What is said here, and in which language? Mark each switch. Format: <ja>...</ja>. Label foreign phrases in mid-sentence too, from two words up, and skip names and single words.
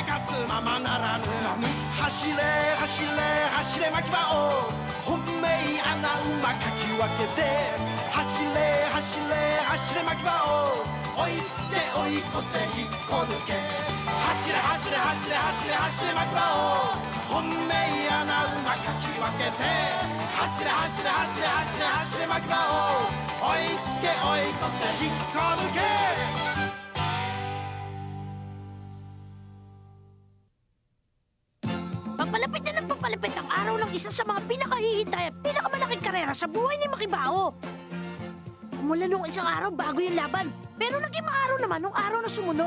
<ja>活ままならぬ走れ走れ走れ牧場を本命穴馬かき分けて走れ走れ走れ牧場を追いつけ追い越せ引っこ抜け走れ走れ走れ走れ走れ牧場を本命穴馬かき分けて走れ走れ走れ走れ走れ牧場を追いつけ追い越せ引っこ抜け</ja> <tl>Papalapit na ng papalapit ang araw ng isa sa mga pinakahihintay at pinakamalaking karera sa buhay ni Makibao. Umula nung isang araw bago yung laban, pero naging maaraw naman nung araw na sumunod.</tl>